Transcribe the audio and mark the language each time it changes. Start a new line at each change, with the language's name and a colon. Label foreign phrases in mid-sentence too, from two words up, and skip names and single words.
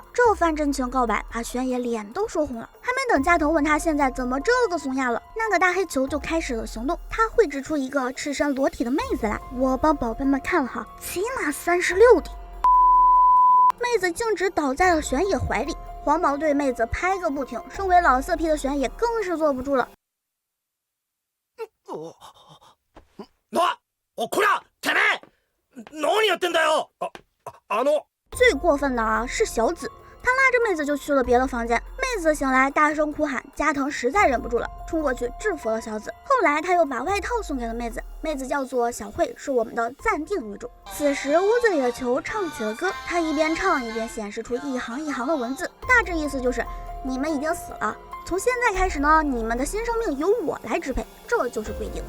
Chinese: 这番真情告白把玄野脸都说红了。还没等加藤问他现在怎么这个怂样了，那个大黑球就开始了行动。他绘制出一个赤身裸体的妹子来，我帮宝贝们看了哈，起码36滴。妹子径直倒在了玄野怀里，黄毛对妹子拍个不停。身为老色批的玄野更是坐不住了。
Japanese: こらてめえ何やってんだよ。
Chinese: 最过分的啊是小紫，他拉着妹子就去了别的房间。妹子醒来大声哭喊，加藤实在忍不住了，冲过去制服了小紫。后来他又把外套送给了妹子，妹子叫做小慧，是我们的暂定女主。此时屋子里的球唱起了歌，他一边唱一边显示出一行一行的文字，大致意思就是你们已经死了，从现在开始呢，你们的新生命由我来支配，这就是规定。